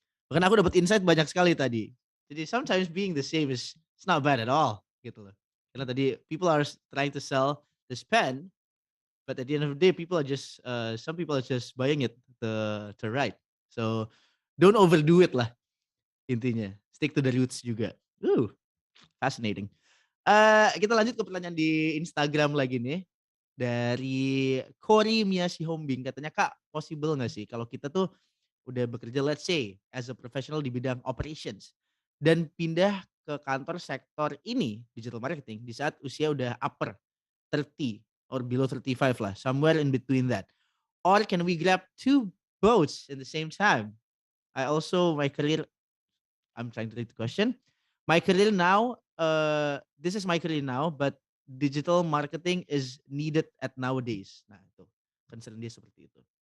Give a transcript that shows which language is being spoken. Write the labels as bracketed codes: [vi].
[id] Bahkan aku dapat insight banyak sekali tadi. [en] Jadi sometimes being the same is it's not bad at all [id] gitu loh. Karena tadi [en] people are trying to sell this pen, but at the end of the day people are just some people are just buying it to write. So don't overdo it lah intinya. Stick to the roots [id] juga. Fascinating. Kita lanjut ke pertanyaan di Instagram lagi nih. Dari Cory Miyashi Hombing, katanya Kak, possible nggak sih kalau kita tuh udah bekerja [en] let's say as a professional [id] di bidang operations dan pindah ke kantor sektor ini digital marketing di saat usia udah upper 30 or below 35 lah, [en] somewhere in between that, or can we grab two boats in the same time? My career, I'm trying to read the question. My career now, this is my career now, but digital marketing is needed at nowadays. [id] Nah, itu concern dia seperti itu.